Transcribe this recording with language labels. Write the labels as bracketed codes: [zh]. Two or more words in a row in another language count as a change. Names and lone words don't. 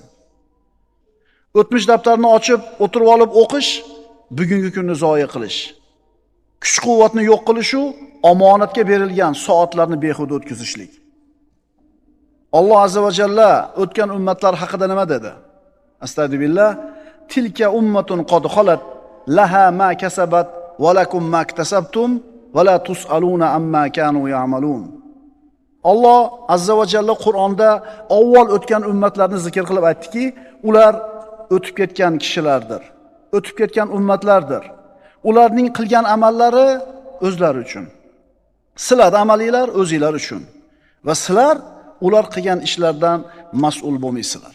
[uz] O'tmish daftarini ochib, o'tirib olib o'qish, bugungi kunni zoya qilish. Kuch-quvvatni yo'q qilish u omonatga berilgan soatlarni behuda o'tkazishlik. Alloh [ar] عز وجل [uz] o'tgan ummatlar haqida nima dedi? Astagfirullah. [ar] تلك أمة قد خلت لها ما كسبت ولكم ما كسبتم ولا تسألون عما كانوا يعملون. [uz] Alloh [ar] عز وجل [uz] Qur'onda avval o'tgan ummatlarni zikr qilib aytdiki, ular o'tib ketgan kishilardir, o'tib ketgan ummatlardir. Ularning qilgan amallari o'zlari uchun. Sizlar amalinglar o'zinglar uchun va sizlar ular qilgan ishlardan mas'ul bo'lmaysizlar.